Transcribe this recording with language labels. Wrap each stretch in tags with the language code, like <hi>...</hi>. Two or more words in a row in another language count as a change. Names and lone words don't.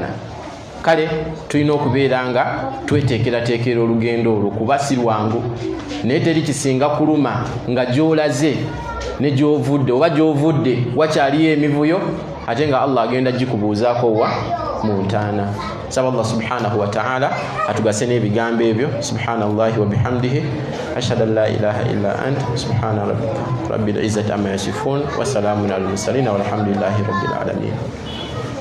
<lg>Kale tulina okubeera nga tweteekerateekera olugendo olwo, kuba si lwangu, naye teri kisinga kuluma nga gy'olaze ne gy'ovudde, oba gy'ovudde wakyaliyo emivuyo ate nga Allah agenda gikubuuzaako wa mu ntaana. Saba Allah</lg> <ar>سبحانه وتعالى</ar> <lg>atugase n'ebigambo ebyo.</lg> <ar>سبحان الله وبحمده أشهد أن لا إله إلا أنت سبحان ربك رب العزة عما يصفون وسلام على المرسلين والحمد لله رب العالمين.</ar>